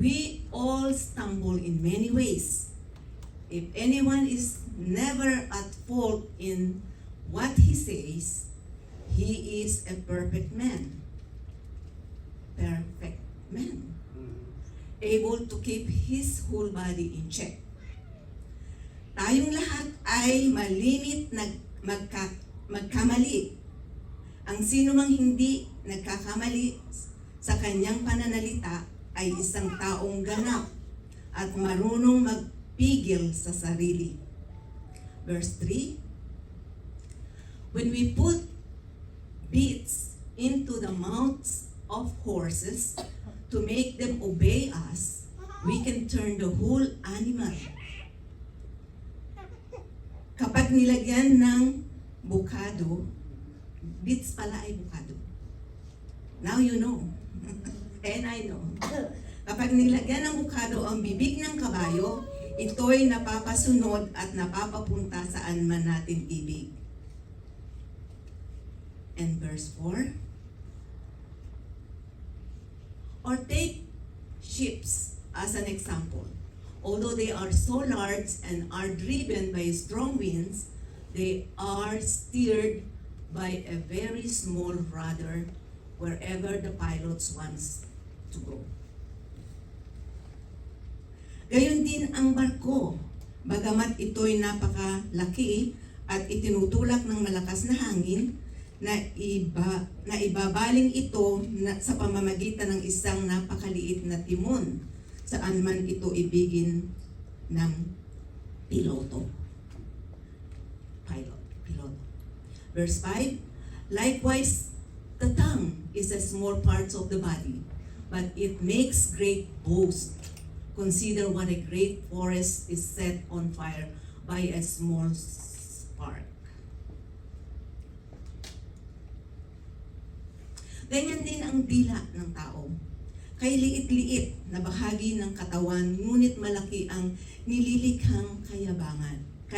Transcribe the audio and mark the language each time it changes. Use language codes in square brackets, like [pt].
[en] We all stumble in many ways. If anyone is never at fault in what he says, he is a perfect man. Perfect man. Able to keep his whole body in check. [tl] Tayong lahat ay malimit magkamali. Ang sino mang hindi nagkakamali sa kanyang pananalita ay isang taong ganap at marunong magpigil sa sarili. [en] Verse 3, when we put bits into the mouths of horses to make them obey us, We can turn the whole animal. [tl] Kapag nilagyan ng bukado, bits pala ay bukado. [en] Now you know. And I know. [tl] Kapag nilagyan ng bukado ang bibig ng kabayo, ito'y napapasunod at napapapunta saan man natin ibig. [en] And verse 4. Or take ships as an example. Although they are so large and are driven by strong winds, they are steered by a very small rudder wherever the pilot wants to go. [tl] Gayon din ang barko, bagamat ito'y napakalaki at itinutulak ng malakas na hangin, na ibabaling ito sa pamamagitan ng isang napakaliit na timon saan man ito ibigin ng piloto. Piloto. [en] Verse 5, likewise, the tongue is a small part of the body, but it makes great boast. Consider what a great forest is set on fire by a small spark. [tl] Ganyan din ang dila ng tao. Kay liit-liit na bahagi ng katawan, ngunit malaki ang nililikhang kayabangan.